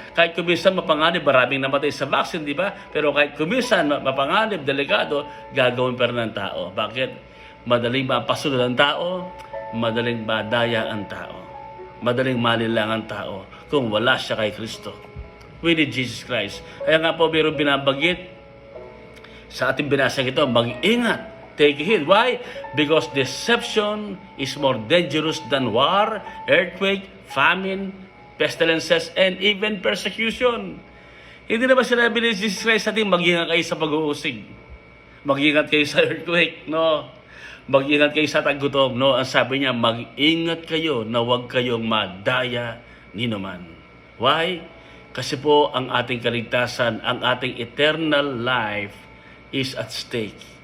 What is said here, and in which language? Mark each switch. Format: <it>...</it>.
<tl>Kahit kuminsan mapanganib, maraming namatay sa vaccine, di ba? Pero kahit kuminsan mapanganib, delikado, gagawin pa rin ng tao. Bakit? Madaling mapasunod ang tao, madaling madaya ang tao, madaling malilang ang tao kung wala siya kay Kristo.</tl> <en>We need Jesus Christ.</en> <tl>Kaya nga po, mayroong binabagit sa ating binasang ito, mag-ingat.</tl> <en>Take heed. Why? Because deception is more dangerous than war, earthquake, famine, pestilences, and even persecution.</en> <tl>Hindi na ba sinabi ni Jesus Christ sa ating mag-ingat kayo sa pag-uusig? Mag-ingat kayo sa earthquake, no? Mag-ingat kayo sa taggutom, no? Ang sabi niya, mag-ingat kayo na huwag kayong madaya ni naman.</tl> <en>Why?</en> <tl>Kasi po ang ating kaligtasan, ang ating</tl> <en>eternal life is at stake.</en>